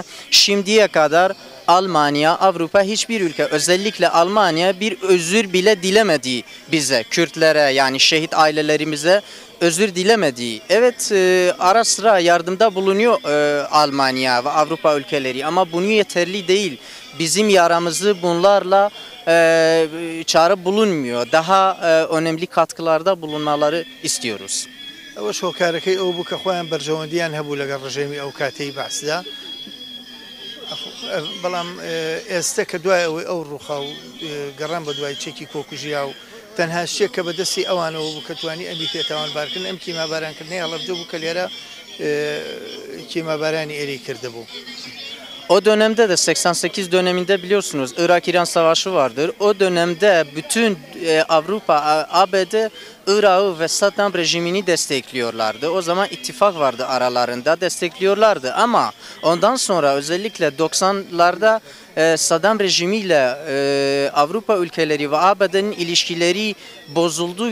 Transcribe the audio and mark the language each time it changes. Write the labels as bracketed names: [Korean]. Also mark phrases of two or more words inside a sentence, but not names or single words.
[Turkish] Şimdiye kadar Almanya, Avrupa hiçbir ülke, özellikle Almanya bir özür bile dilemedi bize, Kürtlere yani şehit ailelerimize özür dilemedi. Evet, ara sıra yardımda bulunuyor Almanya ve Avrupa ülkeleri ama bunu yeterli değil. Bizim yaramızı bunlarla çare bulunmuyor. Daha önemli katkılarda bulunmaları istiyoruz. [Central Kurdish] ئەوە شۆکارەکەی ئەو بوو کە خۆیان بەرژەوەندیان هەبوو لەگەڵ ڕژێمی ئەو کاتەی بەعسدا بەڵام ئێستا کە دوای ئەوەی ئەو ڕووخا و گەڕان بە دوای چێکی کۆکوژیا و تەنها شتێک کە بەدەستی ئەوانەوە بوو کە توانی ئەمی پێتاوانبارکردن ئەم کیمابارانکردنەی هەڵەبجە بوو کە لێرە kîmabərani erî kirdibû. [Turkish] O dönemde de 88 döneminde biliyorsunuz Irak-İran Savaşı vardır. O dönemde bütün Avrupa, ABD, Irak'ı ve Saddam rejimini destekliyorlardı. O zaman ittifak vardı aralarında, destekliyorlardı. Ama ondan sonra özellikle 90'larda Saddam rejimiyle Avrupa ülkeleri ve ABD'nin ilişkileri bozuldu.